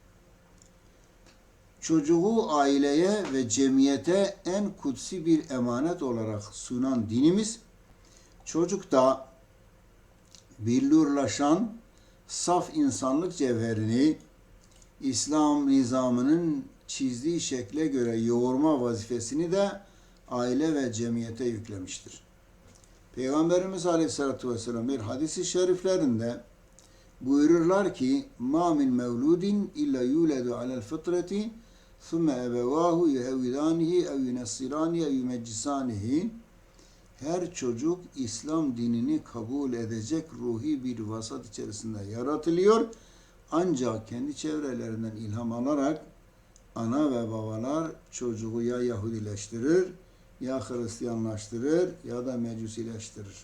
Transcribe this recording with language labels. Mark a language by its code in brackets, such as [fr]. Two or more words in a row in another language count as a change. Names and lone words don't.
[tr] Çocuğu aileye ve cemiyete en kutsi bir emanet olarak sunan dinimiz, çocukta billurlaşan saf insanlık cevherini İslam nizamının çizdiği şekle göre yoğurma vazifesini de aile ve cemiyete yüklemiştir. Peygamberimiz [ar] عليه الصلاة والسلام [tr] bir hadisi şeriflerinde buyururlar ki [ar] مَا مِنْ مَوْلُودٍ اِلَّا يُولَدُ عَلَى الْفِطْرَةِ ثُمَّ اَبَوَاهُ يُهَوِّدَانِهِ اَوْ يُنَصِّرَانِهِ اَوْ يُمَجِّسَانِهِ [tr] Her çocuk İslam dinini kabul edecek ruhi bir vasat içerisinde yaratılıyor. Ancak kendi çevrelerinden ilham alarak ana ve babalar çocuğu ya Yahudileştirir, ya Hristiyanlaştırır ya da Mecusileştirir.